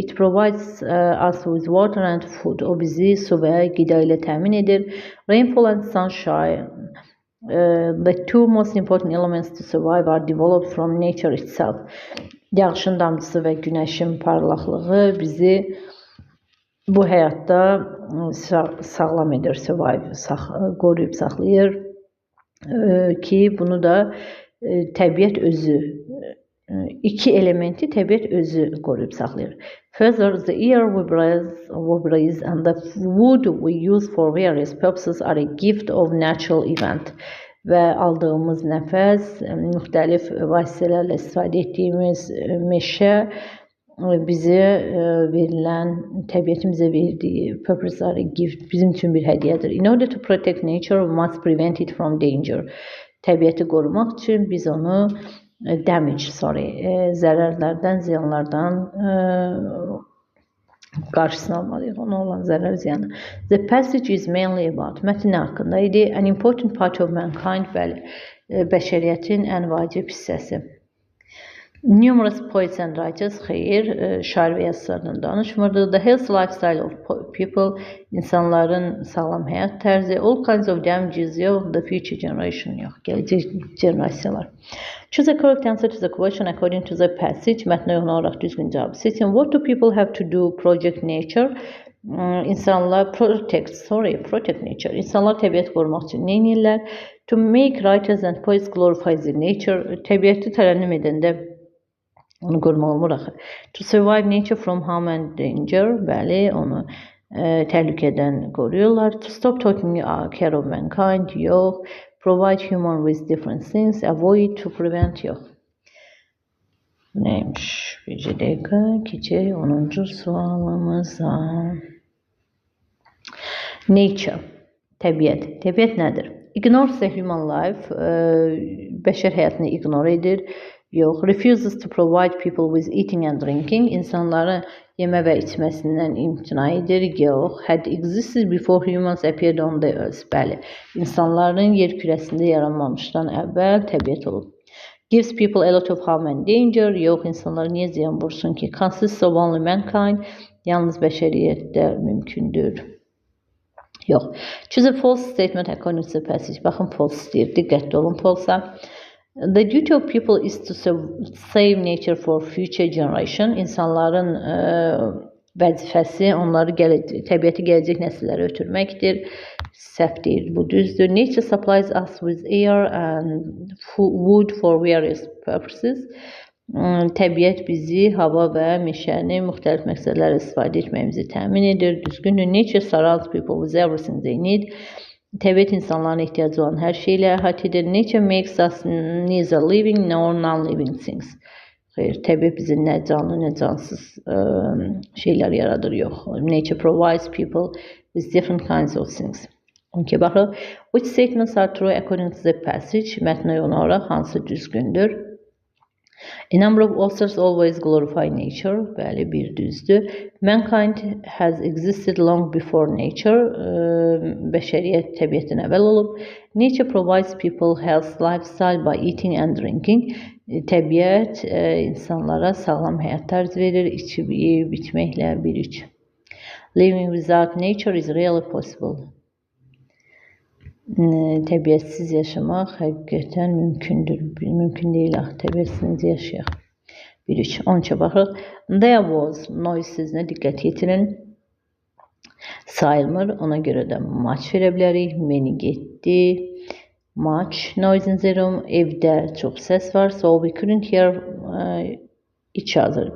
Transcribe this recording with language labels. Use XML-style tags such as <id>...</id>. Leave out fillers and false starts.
<en>It provides us with water and food.</en> <az>O bizi su və qida ilə təmin edir.</az> <en>Rainfall and sunshine, the two most important elements to survive, are developed from nature itself.</en> <az>Yağışın damcısı və günəşin parlaqlığı bizi bu həyatda sağlam edir, qoruyub saxlayır ki, bunu da təbiət özü, iki elementi təbiət özü qoruyub saxlayır.</az> <en>Further, the air we breathe and the wood we use for various purposes are a gift of natural event.</en> <az>Və aldığımız nəfəs, müxtəlif vasitələrlə istifadə etdiyimiz meşə bizə verilən, təbiətin bizə verdiyi purpose-ları, gift bizim üçün bir hədiyyədir.</az> <en>In order to protect nature, we must prevent it from danger.</en> <az>Təbiəti qorumaq üçün biz onu zərərlərdən, ziyanlardan qarşısını almalıyıq, ona olan zərər ziyanı.</az> <en>The passage is mainly about,</en> <az>mətn haqqında idi,</az> <en>an important part of mankind,</en> <az>bəli, bəşəriyyətin ən vacib hissəsi.</az> <en>Numerous poets and writers,</en> <az>xeyr, şair və yazılardan danışmırdı.</az> <en>The health lifestyle of people,</en> <az>insanların sağlam həyat tərzi,</az> <en>all kinds of damages, yox, the future generation, yox,</en> <az>gələcək generasiyalar.</az> <en>Choose a correct answer to the question according to the passage.</en> <az>Mətnə uyğun olaraq düzgün cavabı seçin.</az> <en>What do people have to do? Project nature. İnsanlar protect nature.</en> <az>İnsanlar təbiət qorumaq üçün nə edirlər?</az> <en>To make writers and poets glorify the nature.</en> <az>Təbiəti tərənnüm edəndə onu qorumaq olmur axı.</az> <en>To survive nature from harm and danger.</en> <az>Bəli, onu təhlükədən qoruyurlar.</az> <en>To stop taking care of mankind. Yox. Provide human with different things. Avoid, to prevent, yox. Neymiş?</en> <az>Bir dəqiqə keçək 10-cu sualımıza.</az> <en>Nature.</en> <az>Təbiət. Təbiət nədir?</az> <en>Ignores the human life.</en> <az>Bəşər həyatını ignore edir. Yox.</az> <en>Refuses to provide people with eating and drinking.</en> <az>İnsanların yemə və içməsindən imtina edir. Yox.</az> <en>Had existed before humans appeared on the earth.</en> <az>Bəli. İnsanların yer kürəsində yaranmamışdan əvvəl təbiət olub.</az> <en>Gives people a lot of harm and danger.</en> <az>Yox. İnsanlara niyə ziyan vursun ki?</az> <en>Consists of only mankind.</en> <az>Yalnız bəşəriyyətdə mümkündür.</az> <en>Yox. Choose a false statement according to the passage.</en> <az>Baxın, false deyir. Diqqətli olun false-a.</az> <en>The duty of people is to save nature for future generation.</en> <az>İnsanların vəzifəsi onları təbiəti gələcək nəsillərə ötürməkdir. Səhv deyil, bu düzdür.</az> <en>Nature supplies us with air and wood for various purposes.</en> <az>Təbiət bizi hava və meşəni müxtəlif məqsədlərlə istifadə etməyimizi təmin edir. Düzgündür.</az> <en>Nature surrounds people with everything they need.</en> <az>Təbiət insanların ehtiyacı olan hər şeylə əhatə edir.</az> <en>Nature makes us neither living nor non-living things.</en> <az>Xeyr, təbiət bizi nə canlı, nə cansız şeylər yaradır, yox.</az> <en>Nature provides people with different kinds of things. Okay, baxın. Which statements are true according to the passage?</en> <az>Mətnə uyğun olaraq hansı düzgündür?</az> <en>A number of authors always glorify nature.</en> <az>Bəli, bir düzdür.</az> <en>Mankind has existed long before nature.</en> <az>Bəşəriyyət təbiətdən əvvəl olub.</az> <en>Nature provides people health lifestyle by eating and drinking.</en> <az>Təbiət insanlara sağlam həyat tərzi verir, içib yeyib içməklə bir üç.</az> <en>Living without nature is really possible.</en> <az>Təbiətsiz yaşamaq həqiqətən mümkündür. Mümkün deyil axı, təbiətsiz yaşayaq. 1-3. 13-ə baxırıq.</az> <en>There was noise</en> <az>sözünə diqqət yetirin. Sayılmır, ona görə də much verə bilərik.</az> <en>Many getdi. Much noise in the room.</en> <az>Evdə çox səs var.</az> <en>So we couldn't hear each other.</en>